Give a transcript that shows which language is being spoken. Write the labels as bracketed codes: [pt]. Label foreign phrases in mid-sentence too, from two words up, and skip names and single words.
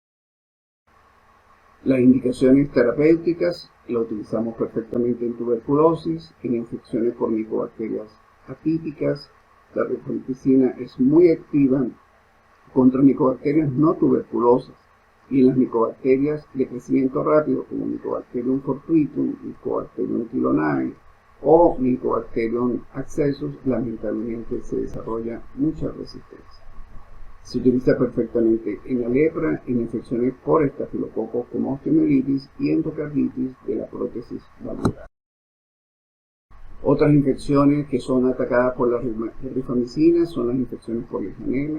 [es] Las indicaciones terapéuticas la utilizamos perfectamente en tuberculosis, en infecciones por micobacterias atípicas. La rifampicina es muy activa contra micobacterias no tuberculosas y en las micobacterias de crecimiento rápido, como Mycobacterium fortuitum, Mycobacterium thilonae o Mycobacterium accessus, lamentablemente se desarrolla mucha resistencia. Se utiliza perfectamente en la lepra, en infecciones por estafilococos como osteomielitis y endocarditis de la prótesis valvular. Otras infecciones que son atacadas por la rifamicina son las infecciones por legionela.